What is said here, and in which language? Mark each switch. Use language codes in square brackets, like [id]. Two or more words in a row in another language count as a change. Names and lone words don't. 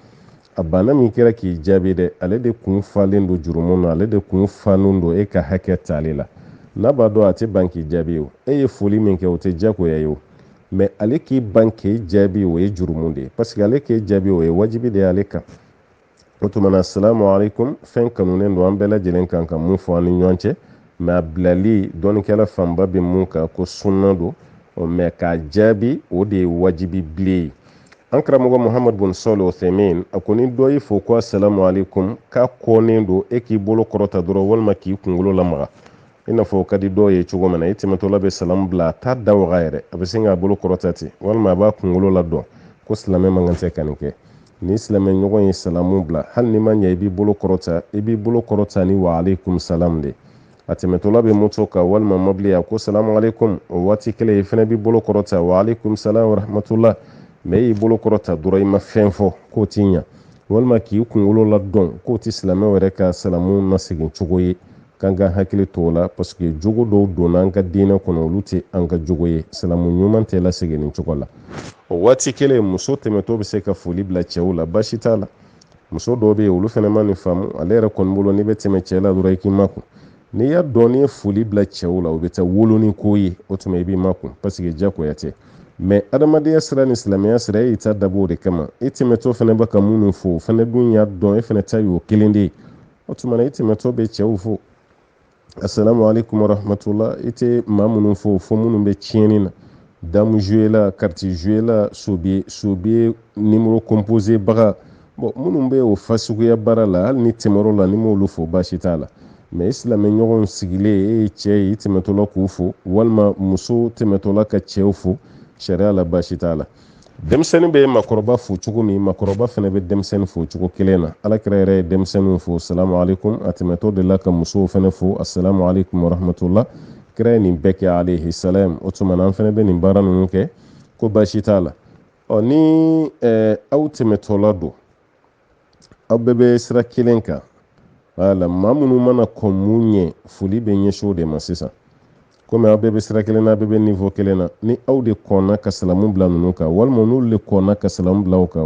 [bm] a banna min kɛra k'i jaabi dɛ ale de kun falen don jurumu na ale de kun fanen don e ka hakɛ ta ale la n'a b'a dɔn a tɛ ban k'i jaabi o e ye foli min kɛ o tɛ diyagoya ye o mɛ ale k'i ban k'i jaabi o ye jurumu de ye [fr] parce que [bm] ale k'i jaabi o ye wajibi de ye ale kan o tuma na [ar] السلام عليكم [bm] fɛn kanunen don an bɛɛ lajɛlen kan ka mun fɔ an ni ɲɔgɔn cɛ mɛ a bilali dɔɔnikɛla fanba bɛ mun kan ko sunna don mɛ k'a jaabi o de ye wajibi bilen ye an karamɔgɔ muhammad bin salih uthaymin a ko ni dɔ y'i fo ko [ar] السلام عليكم [bm] k'a kɔnen don e k'i bolo kɔrɔta dɔrɔn walima k'i kunkolo lamaga i n'a fɔ o ka di dɔw ye cogo min na i tɛmɛtɔla bɛ salamu bila a t'a da waga yɛrɛ a bɛ sin k'a bolo kɔrɔta ten walima a b'a kunkolo ladɔn ko silamɛ man kan tɛ ka nin kɛ ni silamɛ ɲɔgɔn ye salamu bila hali ni ma ɲɛ i b'i bolo kɔrɔta ni [ar] وعليكم السلام [bm] de a tɛmɛtɔla bɛ moto kan walima mobili a ko [ar] سلام عليكم [bm] o waati kelen i fɛnɛ b'i bolo kɔrɔta [ar] وعليكم السلام ورحمة الله [bm] mɛ e y'i bolo kɔrɔta dɔrɔn i ma fɛn fɔ k'o t'i ɲa walima k'i kunkolo ladɔn k'o tɛ silamɛw yɛrɛ ka salamu nasegin cogo ye k'an ka hakili to o la [fr] parce que [bm] jogo dɔw donna an ka diinɛ kɔnɔ olu tɛ an ka jogo ye salamu ɲuman tɛ lasegin nin cogo la o waati kelen muso tɛmɛtɔ bɛ se ka foli bila cɛw la baasi t'a la muso dɔw bɛ yen olu fana ma nin faamu ale yɛrɛ kɔni bolo n'i bɛ tɛmɛ cɛ la dɔrɔn i k'i makun n'i y'a dɔn n'i ye foli bila cɛw la o bɛ taa wolo ni ko ye o tuma i b'i makun [fr] parce que [bm] diyagoya tɛ mɛ adamadenya sira ni silamɛya sira e y'i ta dabɔ o de kama i tɛmɛtɔ fana bɛ ka minnu fo o fana dun y'a dɔn e fana ta y'o kelen de ye o tuma na i tɛmɛtɔ bɛ cɛw fo [ar] السلام عليكم ورحمة الله [bm] i tɛ maa minnu fo minnu bɛ tiɲɛni na damu [fr] joué la carte joué la [bm] sobiye numéro composé baga bon minnu bɛ o fasuguya baara la hali ni tɛmɛr'o la ni m'olu fo baasi t'a la mɛ i silamɛ ɲɔgɔn sigilen e ye cɛ ye i tɛmɛtɔla k'u fo walima muso tɛmɛtɔla ka cɛw fo sariya la baasi t'a la denmisɛnnin bɛ makɔrɔba fo cogo min makɔrɔba fana bɛ denmisɛnnin fo cogo kelen na alakira yɛrɛ ye denmisɛnninw fo [ar] سلام عليكم [bm] a tɛmɛtɔ de la ka musow fana fo [ar] السلام عليكم ورحمة الله [bm] kira ye nin bɛɛ kɛ [ar] عليه السلام [bm] o tuma na an fana bɛ nin baara ninnu kɛ ko baasi t'a la ni aw tɛmɛtɔla don aw bɛɛ bɛ sira kelen kan wala maa minnu mana kɔn mun ɲɛ foli bɛ ɲɛsin o de ma sisan komi aw bɛɛ bɛ sira kelen na aw bɛɛ bɛ niveau kelen na ni aw de kɔnna ka salamu bila ninnu kan walima n'olu de kɔnna ka salamu bila o kan